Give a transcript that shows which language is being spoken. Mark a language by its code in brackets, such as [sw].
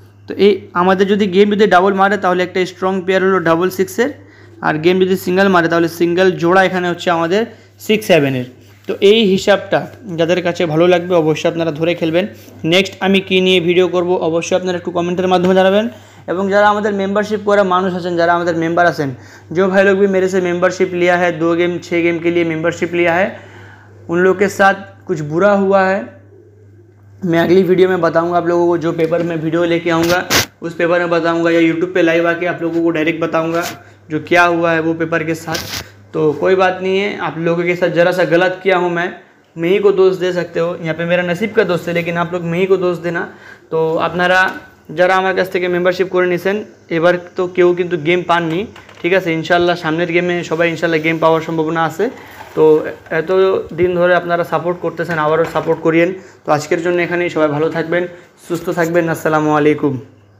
[bn] তো এই আমাদের যদি গেম যদি ডাবল মারে তাহলে একটা স্ট্রং পেয়ার হলো 6-6-এর, আর গেম যদি সিঙ্গেল মারে তাহলে সিঙ্গেল জোড়া এখানে হচ্ছে আমাদের 6-7-এর। তো এই হিসাবটা যাদের কাছে ভালো লাগবে অবশ্যই আপনারা ধরে খেলবেন। নেক্সট আমি কী নিয়ে ভিডিও করব অবশ্যই আপনারা একটু কমেন্টের মাধ্যমে জানাবেন। এবং যারা আমাদের मेंबरशिप করা মানুষ আছেন, যারা আমাদের मेंबर আছেন, [hi] जो भाई लोग भी मेरे से मेंबरशिप लिया है 2 गेम 6 गेम के लिए मेंबरशिप लिया है, उन लोग के साथ कुछ बुरा हुआ है। मैं अगली वीडियो में बताऊंगा आप लोगों को, जो पेपर में वीडियो लेके आऊँगा उस पेपर में बताऊंगा, या यूट्यूब पे लाइव आके आप लोगों को डायरेक्ट बताऊंगा जो क्या हुआ है वो पेपर के साथ। तो कोई बात नहीं है, आप लोगों के साथ ज़रा सा गलत किया हूँ मैं ही को दोष दे सकते हो, यहाँ पे मेरा नसीब का दोस्त है, लेकिन आप लोग मैं ही को दोष देना। [bn] तो আপনারা যারা আমার কাছ থেকে মেম্বারশিপ করে নিছেন এবার তো কেউ কিন্তু গেম পাননি, ঠিক আছে। ইনশাল্লাহ সামনের গেমে সবাই ইনশাল্লাহ গেম পাওয়ার সম্ভাবনা আছে। তো এত দিন ধরে আপনারা সাপোর্ট করতেছেন, আবারও সাপোর্ট করিয়েন। তো আজকের জন্য এখানেই, সবাই ভালো থাকবেন, সুস্থ থাকবেন। আসসালামু আলাইকুম।